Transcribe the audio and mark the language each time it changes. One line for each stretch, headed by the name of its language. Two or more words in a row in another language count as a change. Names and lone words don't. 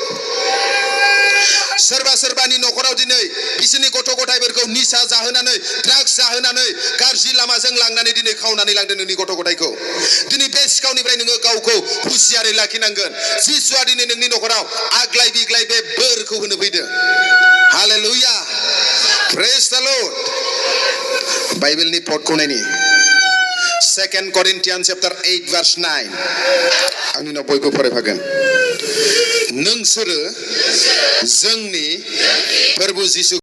Bodo: सोरबा सोरबानि न'खराव दिनै बिसोरनि गथ' गथायफोरखौ निसा जाहोनानै, ड्राग्स जाहोनानै, गाज्रि लामाजों लांनानै दिनै खावनानै लांदों नोंनि गथ' गथायखौ। दिनै बे सिखावनिफ्राय नोङो गावखौ हुसियारै लाखिनांगोन। जिसुआ दिनै नोंनि न'खराव आग्लाय बिग्लाय बे बोरखौ होनो फैदों। हालेलुया,
English: praise the Lord.
Bodo: बाइबेलनि पदखौ नायनि
English: 2 Corinthians chapter 8 verse 9।
Bodo: आंनि उनाव बयबो फरायफागोन। नोंसोरो जोंनि प्रभु जिसु